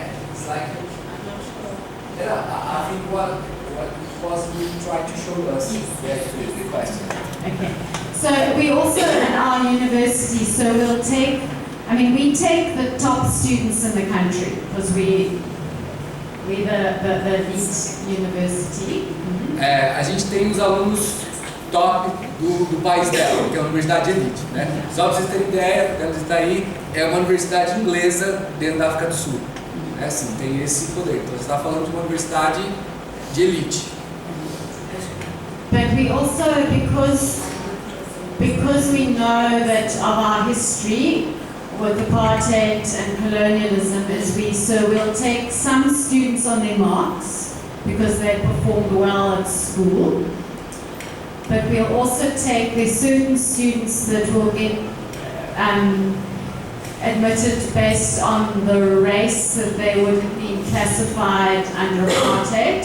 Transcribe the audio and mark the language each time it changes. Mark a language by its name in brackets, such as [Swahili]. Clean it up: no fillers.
[English] It's like I think what possibly try to show us the question. Okay. So we also at our university, so we'll take, we take the top students in the country because we're the elite university. [Portuguese] A gente tem os alunos top do país dela, que é a Universidade Elite, né? Só para vocês terem ideia, onde está aí, é uma universidade inglesa dentro da África do Sul. É assim, tem esse poder. Então você está falando de uma universidade de elite. [English] But we also, because we know that of our history, with apartheid and colonialism is we'll take some students on their marks because they performed well at school, but we'll also take the certain students that will get admitted based on the race that they would have been classified under apartheid.